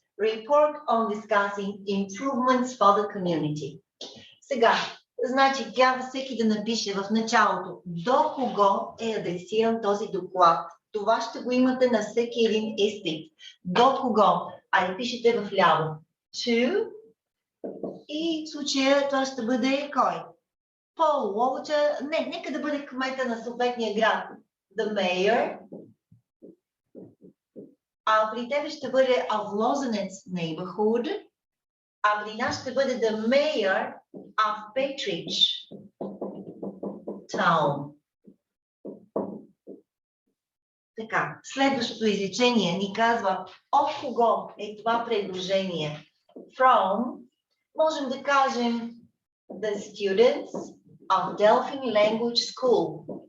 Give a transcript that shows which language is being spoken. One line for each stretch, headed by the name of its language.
English: Report on discussing improvements for the community.
Bulgarian: Сега, значи трябва всеки да напише в началото до кого е адресиран този доклад. Това ще го имате на всеки един изпит. До кого? Айде пишете в ляво. To. И в случая това ще бъде кой? Пол Уолчер. Не, нека да бъде кмета на съответния град.
English: The mayor.
Bulgarian: А при тебе ще бъде of Лозенец neighborhood. А при нас ще бъде
English: the mayor of Petrich town.
Bulgarian: Така, следващото изречение ни казва от кого е това предложение.
English: From,
Bulgarian: можем да кажем
English: the students of Delphine Language School.